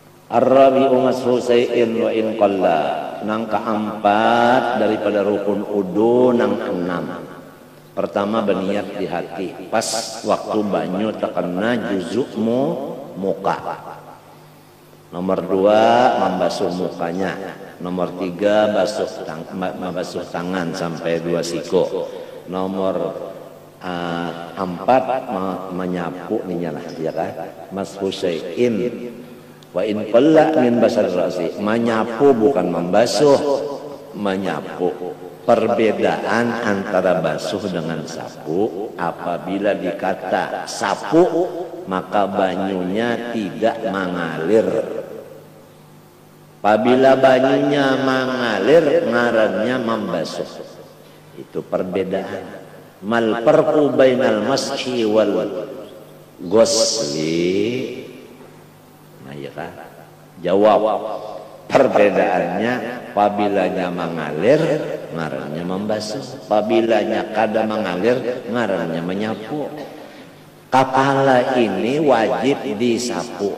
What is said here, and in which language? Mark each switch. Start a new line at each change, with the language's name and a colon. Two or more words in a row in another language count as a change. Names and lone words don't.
Arabic: الرابع مسح شيء وإن قل.
Banjar: Nang keempat daripada rukun udu nang enam.
Indonesian: Pertama berniat di hati. Pas waktu banyu terkena juzukmu muka. Nomor 2 membasuh mukanya. Nomor 3 membasuh tangan sampai 2 siku. Nomor 4 menyapu nih lah ya kan.
Arabic: مسح شيء وإن قل من بشرة الرأس.
Indonesian: Menyapu bukan membasuh, menyapu. Perbedaan antara basuh dengan sapu, apabila dikata sapu maka banyunya tidak mengalir.
Banjar: Apabila banyunya mengalir ngarannya membasuh.
Indonesian: Itu perbedaan.
Arabic: ما الفرق بين المسح والغسل.
Indonesian: Nah ya kan? Jawab.
Banjar: Perbedaannya apabila mengalir ngarannya membasuh, apabila kada mengalir ngarannya menyapu.
Indonesian: Kepala ini wajib disapu.